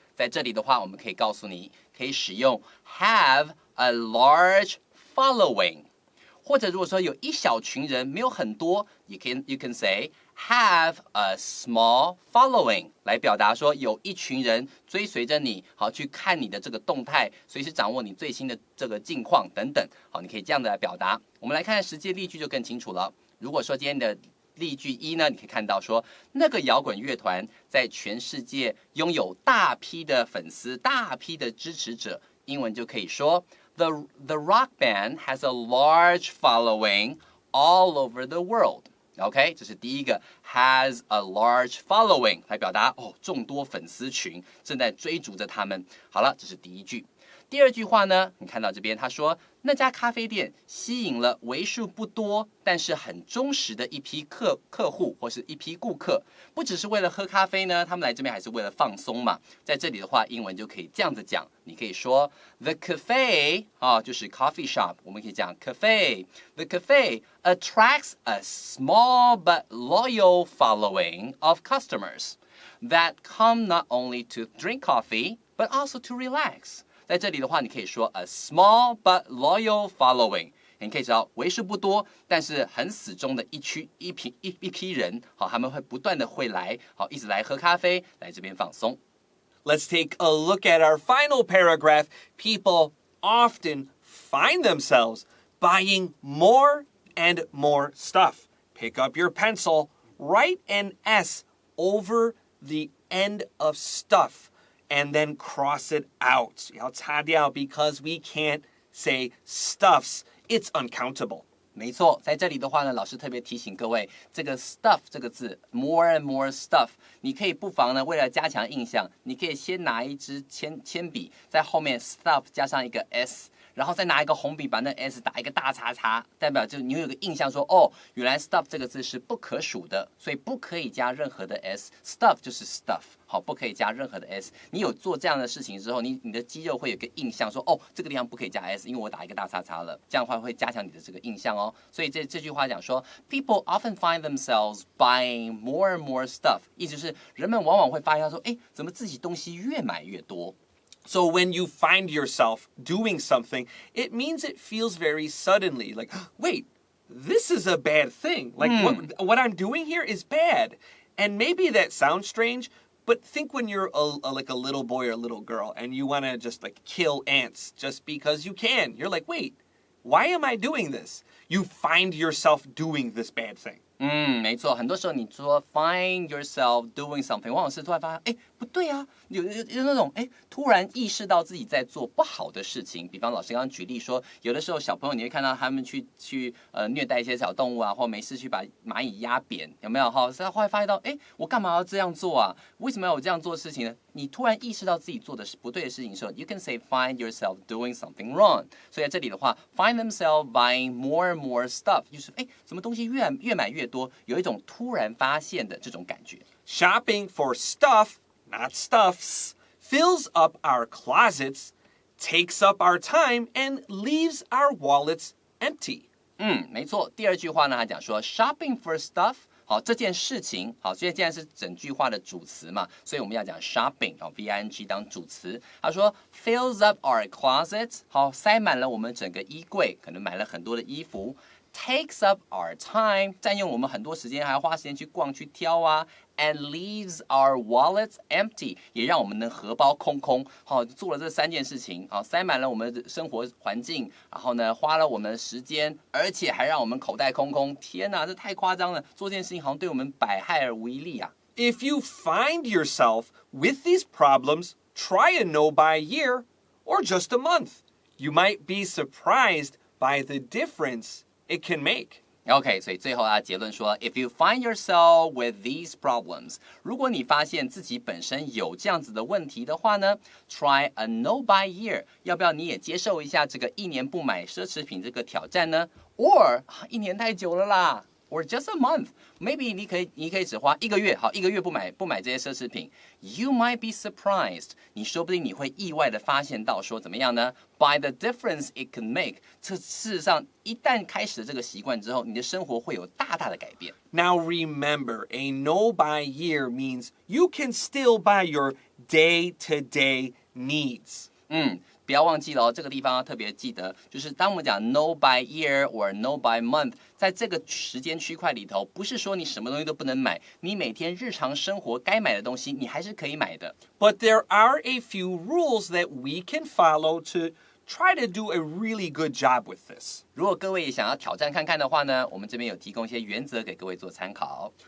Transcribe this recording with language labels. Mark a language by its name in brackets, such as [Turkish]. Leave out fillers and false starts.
[Chinese] 在这里的话，我们可以告诉你，可以使用 [English] have a large following， [Chinese] 或者如果说有一小群人，没有很多， [English] you can say have a small following [Chinese] 来表达说有一群人追随着你，好去看你的这个动态，随时掌握你最新的这个近况等等。好，你可以这样的来表达。我们来看看实际例句就更清楚了。如果说今天的例句一呢，你可以看到说，那个摇滚乐团在全世界拥有大批的粉丝、大批的支持者。英文就可以说 [English] The rock band has a large following all over the world. [Chinese] OK， 这是第一个 [English] has a large following [Chinese] 来表达众多粉丝群正在追逐着他们。好了，这是第一句。第二句话呢，你看到这边他说，那家咖啡店吸引了为数不多但是很忠实的一批客户或是一批顾客，不只是为了喝咖啡呢，他们来这边还是为了放松嘛。在这里的话，英文就可以这样子讲，你可以说 The cafe 就是 coffee shop， 我们可以讲 cafe。 [English] The cafe attracts a small but loyal following of customers that come not only to drink coffee but also to relax。 [Chinese] 在这里的话，你可以说 [English] a small but loyal following， [Chinese] 你可以知道为数不多但是很死忠的一批人，好，他们会不断的会来，好，一直来喝咖啡，来这边放松。 [English] Let's take a look at our final paragraph. People often find themselves buying more and more stuff. Pick up your pencil, write an S over the end of stuff.And then cross it out. [Chinese] 要擦掉 [English] because we can't say stuffs. It's uncountable. [Chinese] 没错，在这里的话呢，老师特别提醒各位，这个 stuff 这个字 [English] more and more stuff， [Chinese] 你可以不妨呢，为了加强印象，你可以先拿一支铅笔，在后面 stuff 加上一个 s， 然后再拿一个红笔把那 s 打一个大叉叉，代表就你有一个印象说，原来 stuff 这个字是不可数的，所以不可以加任何的 s，stuff 就是 stuff。好，不可以加任何的 s。你有做这样的事情之后，你的肌肉会有个印象说，这个地方不可以加 s， 因为我打一个大叉叉了。这样的话会加强你的这个印象哦。所以这句话讲说 ， [English] People often find themselves buying more and more stuff， [Chinese] 意思是人们往往会发现说，怎么自己东西越买越多。 [English] So when you find yourself doing something, it means it feels very suddenly. Like, wait, this is a bad thing. Like, what I'm doing here is bad. And maybe that sounds strange.But think when you're like a little boy or a little girl and you want to just like kill ants just because you can. You're like, wait, why am I doing this? You find yourself doing this bad thing. [Chinese] 没错，很多时候你说 [English] find yourself doing something， [Chinese] 往往是突然发现，不对啊，有那种突然意识到自己在做不好的事情。比方老师刚刚举例说，有的时候小朋友你会看到他们去虐待一些小动物啊，或没事去把蚂蚁压扁，有没有？后来发现到，我干嘛要这样做啊？为什么要有这样做的事情呢？你突然意识到自己做的是不对的事情的时候 ， [English] you can say find yourself doing something wrong。 [Chinese] 所以在这里的话 ， [English] find themselves buying more and more stuff， [Chinese] 就是什么东西越买越多，有一种突然发现的这种感觉。 [English] Shopping for stuff, not stuffs, fills up our closets, takes up our time, and leaves our wallets empty. [Chinese] 没错。第二句话呢，他讲说 [English] shopping for stuff [Chinese] 好，这件事情，好，所以既然是整句话的主词嘛，所以我们要讲 shopping， V-I-N-G 当主词。他说 [English] fills up our closet， [Chinese] 好，塞满了我们整个衣柜，可能买了很多的衣服。 [English] Takes up our time， [Chinese] 占用我们很多时间，还要花时间去逛、去挑啊。 [English] And leaves our wallets empty， [Chinese] 也让我们的荷包空空。好，做了这3件事情，好，塞满了我们的生活环境，然后呢，花了我们的时间，而且还让我们口袋空空。天哪，这太夸张了！做这件事情好像对我们百害而无一利啊。 [English] If you find yourself with these problems, try a no-buy year or just a month. You might be surprised by the difference it can make. [Chinese] OK， 所以最后啊，结论说 ， [English] If you find yourself with these problems， [Chinese] 如果你发现自己本身有这样子的问题的话呢 ， [English] try a no-buy year， [Chinese] 要不要你也接受一下这个1年不买奢侈品这个挑战呢 ？Or 1年太久了啦。 [English] Or just a month, maybe [Chinese] 你可以只花1个月，好，1个月不买这些奢侈品。 [English] You might be surprised， [Chinese] 你说不定你会意外的发现到说怎么样呢 ？ [English] By the difference it can make， [Chinese] 这事实上一旦开始了这个习惯之后，你的生活会有大大的改变。 [English] Now remember, a no-buy year means you can still buy your day-to-day needs. [Chinese] 不要忘记了这个地方要特别记得，就是当我们讲 [English] no buy year or no buy month， [Chinese] 在这个时间区块里头，不是说你什么东西都不能买，你每天日常生活该买的东西，你还是可以买的。 [English] But there are a few rules that we can follow to try to do a really good job with this. [Chinese] 如果各位也想要挑战看看的话呢，我们这边有提供一些原则给各位做参考。